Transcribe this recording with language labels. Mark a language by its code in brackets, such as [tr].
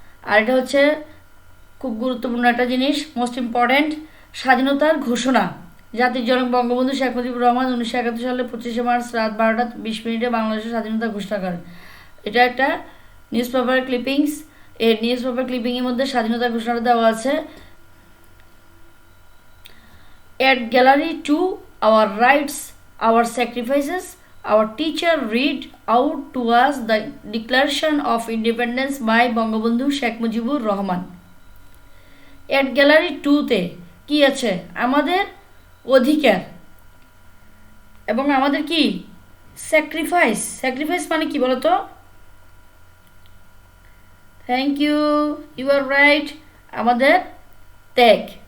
[bn] আর এটা হচ্ছে খুব গুরুত্বপূর্ণ একটা জিনিস, মোস্ট ইম্পর্ট্যান্ট, স্বাধীনতার ঘোষণা। জাতির জনক বঙ্গবন্ধু শেখ মুজিবুর রহমান 1971 সালে 25 মার্চ রাত 12:20 বাংলাদেশের স্বাধীনতা ঘোষণা করেন। এটা একটা নিউজ পেপার ক্লিপিংস। এই নিউজ পেপার ক্লিপিংয়ের মধ্যে স্বাধীনতা ঘোষণাটা দেওয়া আছে। [en] At gallery 2, our rights, our sacrifices, our teacher read out to us the Declaration of Independence by Bangabandhu Sheikh Mujibur Rahman. [bn] At gallery 2-তে কি আছে? আমাদের অধিকার এবং আমাদের কি স্যাক্রিফাইস। স্যাক্রিফাইস মানে কি বলতো? [en] thank you, you are right, [bn] আমাদের ত্যাগ।